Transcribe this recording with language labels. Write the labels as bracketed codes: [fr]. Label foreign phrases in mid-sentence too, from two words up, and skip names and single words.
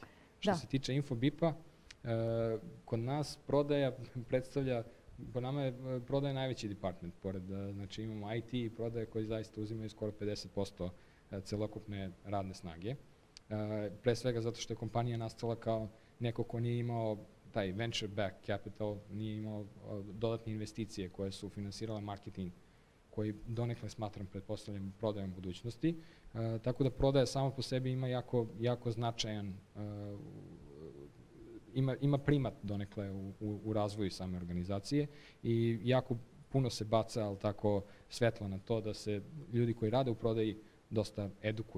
[sr] Što se tiče Infobipa, kod nas prodaja predstavlja, po nama je prodaja najveći department, pored, znači imamo IT i prodaje koji zaista uzimaju skoro 50% celokupne radne snage. Pre svega zato što je kompanija nastala kao neko ko nije imao taj [en] venture back capital, [sr] nije imao dodatne investicije koje su finansirale marketing, koji donekle smatram, pretpostavljam, prodajom budućnosti. Tako da prodaja samo po sebi ima jako značajan, ima primat donekle u razvoju same organizacije i jako puno se baca, ali tako, svetla na to da se ljudi koji rade u prodaji dosta edukuju.